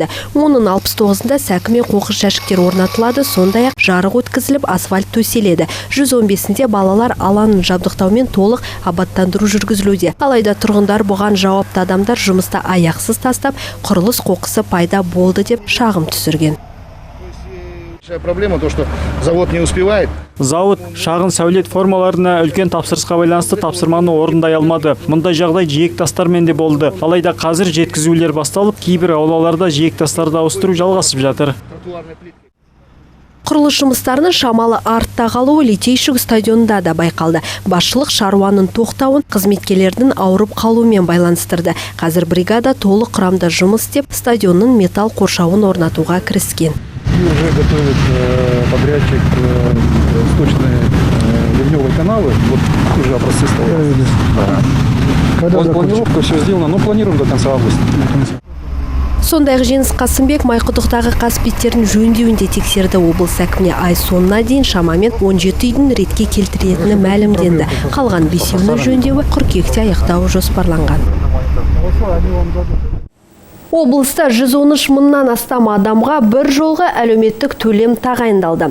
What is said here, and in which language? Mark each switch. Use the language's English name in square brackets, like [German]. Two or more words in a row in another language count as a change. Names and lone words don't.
[Kazakh] Оның 69-ында сәкіме қоқыс жәшіктер орнатылады, сондай-ақ жарық өткізіліп, асфальт төселеді. 115-інде балалар алаңын жабдықтаумен толық абаттандыру жүргізілуде. Алайда тұрғындар бұған жауапты адамдар жұмыста аяқсыз тастап, құрылыс қоқысы пайда болды деп шағым түсірген. [Russian] Проблема то, что завод не успевает. [Kazakh] Зауыт шағын сәулет формаларына үлкен тапсырысқа байланысты тапсырманы орындай алмады. Мұндай жағдай жиектастармен де болды. Алайда қазір жеткізулер басталып, кейбір аулаларда жиектастарды ауыстыру жалғасып жатыр. Құрылыс жұмыстарының шамалы артта қалуы Литейщик стадионында да байқалды. Басшылық шаруаның тоқтауын қызметкерлердің ауырып қалуымен байланыстырды. Қазір бригада толық құрамда жұмыс істеп, стадионның металл қоршауын орнатуға кіріскен. [Russian] Уже готовит подрядчик сточные ливневые каналы. Вот уже образцы стоят. Планировка все сделано, но планируем до конца августа. [Kazakh] Сондай-ақ Жеңіс Қасымбек Майқұдықтағы қасбеттерін жөндеуінде тексерді. Облыс әкіміне ай соңына дейін шамамен 17 үйдің ретке келтіретіні мәлімденді. Қалған 5-інің жөндеуі қыркүйекте аяқтауы жоспарланған. Облыста 113 мыңнан астам адамға бір жолға әлеуметтік төлем тағайындалды.